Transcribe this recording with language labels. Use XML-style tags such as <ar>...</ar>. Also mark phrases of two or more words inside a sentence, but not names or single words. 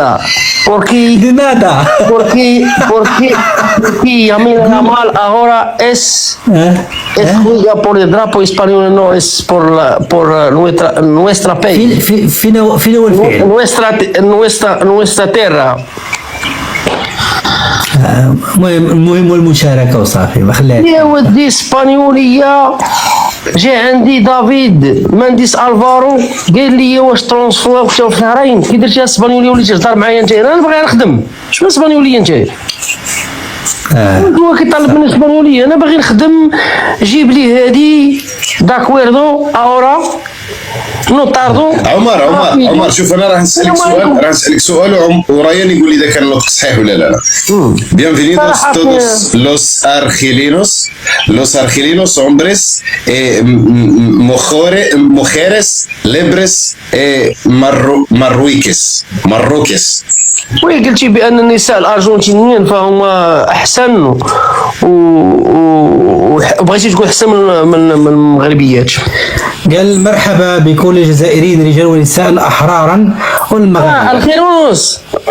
<es>Porque Yamil Amal ahora es juega por el drapo español, no es por nuestra país. Nuestra tierra.</es> <ar>مهم المشاركة وصافي ما خلاش. يا ودي اسبانيولية جا عندي دافيد مانديس الفارو قال لي واش ترونسفور في شهرين كي درتي اسبانيولية وليتي تهضر معايا انت. انا باغي نخدم، شنو اسبانيولية انت؟ هو كيطلب مني اسبانيولية، انا باغي نخدم. جيب لي هادي</ar> <es>de acuerdo ahora</es> <ar>نطاردو. عمر شوف انا راح نسالك سؤال وريان يقول لي اذا كان النطق صحيح ولا لا.</ar> <es>Bienvenidos todos los argelinos hombres mujeres libres marroquíes.</es> <ar>وي قلتي بان النساء الارجنتينيين فهم احسن وبغيتي تقول احسن من المغربيات. قال مرحبا بكل الجزائريين رجال ونساء احرارا والمغاربه. الخيروس.</ar>